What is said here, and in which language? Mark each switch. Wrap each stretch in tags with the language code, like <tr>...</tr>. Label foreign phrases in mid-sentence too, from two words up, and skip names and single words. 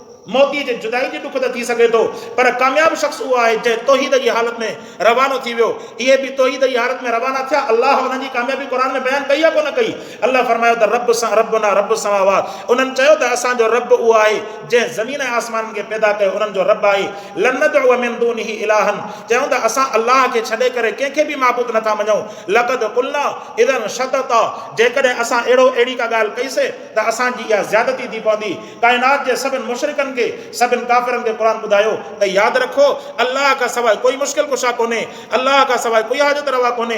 <sd>मौती जे जुदाई जी दुख त थी सघे थो, पर कामयाब शख़्स उहो आहे जंहिं तौहीद जी हालत में रवानो थी वियो। इहे बि तौहीद जी हालत में रवाना थिया। अल्लाह उन्हनि जी कामयाबी क़ुरान में बयानु कई आहे कोन कई? अल्लाह फरमायो त</sd> <ar>ربنا رب السماوات,</ar> <sd>उन्हनि चयो त असांजो रब उहो आहे जंहिं ज़मीन ऐं आसमाननि खे पैदा कयो, उन्हनि जो रब आहे।</sd> <ar>لن ندعو من دونه إلها,</ar> <sd>चयूं त असां अल्लाह खे छॾे करे कंहिंखे बि माबूद नथा मञूं।</sd> <ar>لقد قلنا إذا شططا,</ar> <sd>जेकॾहिं असां अहिड़ी का ॻाल्हि कईसीं त असांजी इहा ज़्यादती थी पवंदी। काइनात जे सभिनि मुशरिकनि खे, सभिनि काफ़िरनि खे क़ुरान ॿुधायो त यादि रखो अल्लाह खां सवाइ कोई मुश्किल कुशा कोन्हे, अल्लाह खां सवाइ कोई हाजत रवा कोन्हे।</sd>